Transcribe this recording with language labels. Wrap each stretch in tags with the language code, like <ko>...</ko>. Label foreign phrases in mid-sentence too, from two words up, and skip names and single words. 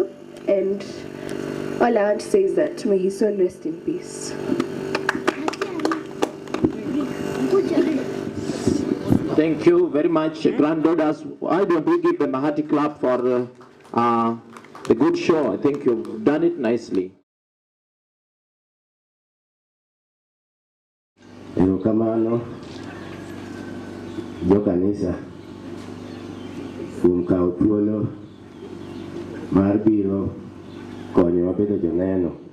<en>And all I want to say is that may his soul rest in peace. Thank you very much, granddaughters. Why don't we give them a hearty clap for the good show? I think you've done it nicely.</en> <luo>Erokamano, jo kanisa, kuom kawo thuolo mar biro konyowa bedo joneno.</luo>